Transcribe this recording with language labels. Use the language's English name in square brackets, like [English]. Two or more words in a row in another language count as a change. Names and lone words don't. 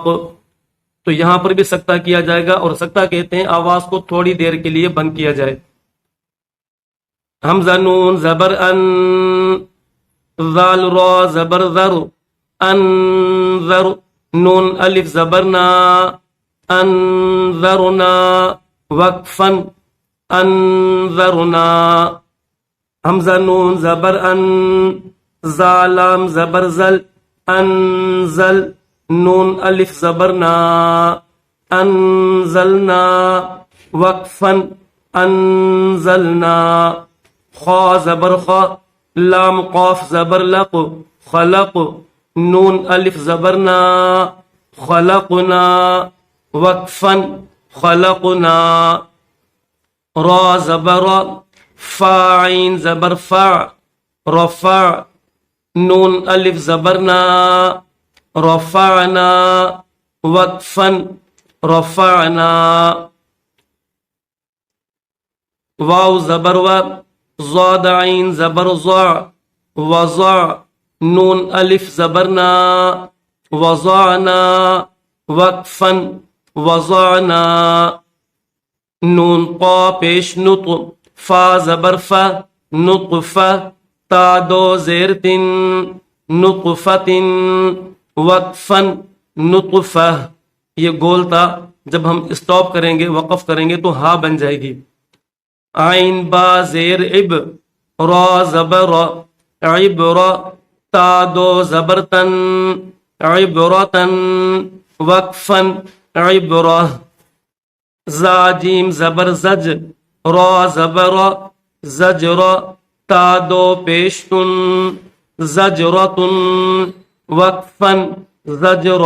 [Urdu] تو یہاں پر بھی سکتہ کیا جائے گا، اور سکتہ کہتے ہیں آواز کو تھوڑی دیر کے لیے بند کیا جائے۔ حمزہ نون زبر ان، ذال را زبر ذر، انذر، نون الف زبر نا، انذرنا، وقفن انذرنا۔ حمزہ نون زبر ان، زالام زبر زل، انزل، نون الف زبر نا، انزلنا، وقفن انزلنا۔ خا زبر خا، لام قاف زبر لق، خلق، نون الف زبر نا، خلقنا، وقفن خلقنا۔ را زبر را، فا عین زبر فا، رفع، نون الف زبر نا، رفعنا، وقفن رفعنا۔ واو زبر و، ضاد عین زبر ضع، وضع، نون الف زبر نا، وضعنا، وقفن وضعنا۔ نون قا پیش نط، فا زبر فا، نطفہ، تا دو زیر تن، نطفتن، وقفن نطفہ۔ یہ گول تا جب ہم اسٹاپ کریں گے، وقف کریں گے تو ہا بن جائے گی۔ عین با زیر عب، را زبر عبر، تا دو زبر تن، عبرتن، وقفن عبرہ۔ زا جیم زبر زج، را زبر زجر، تا دو پیشتن، زجرتن، وقفن زجرہ۔